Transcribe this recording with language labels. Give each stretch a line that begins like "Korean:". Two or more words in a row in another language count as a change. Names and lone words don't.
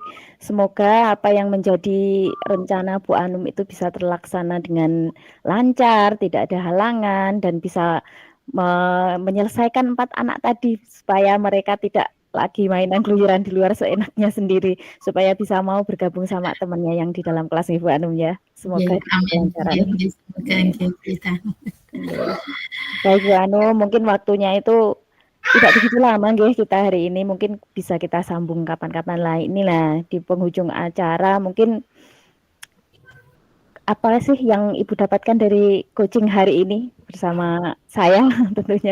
Indonesian: Semoga apa yang menjadi rencana Bu Anum itu bisa terlaksana dengan lancar, tidak ada halangan, dan bisa menyelesaikan 4 anak tadi, supaya mereka tidak lagi mainan keluyuran di luar seenaknya sendiri, supaya bisa mau bergabung sama temannya yang di dalam kelas nih Bu Anum ya. Nggih, Semoga diberi amin. kelancaran.
Javanese: Nggih nggih,
Indonesian: semoga Nggih, nggih, Bu Ita. nggih. Baik Bu Anum, mungkin waktunya itu tidak begitu lama nggih kita hari ini, mungkin bisa kita sambung kapan-kapan lain. Inilah di penghujung acara mungkin apa sih yang Ibu dapatkan dari coaching hari ini bersama saya tentunya?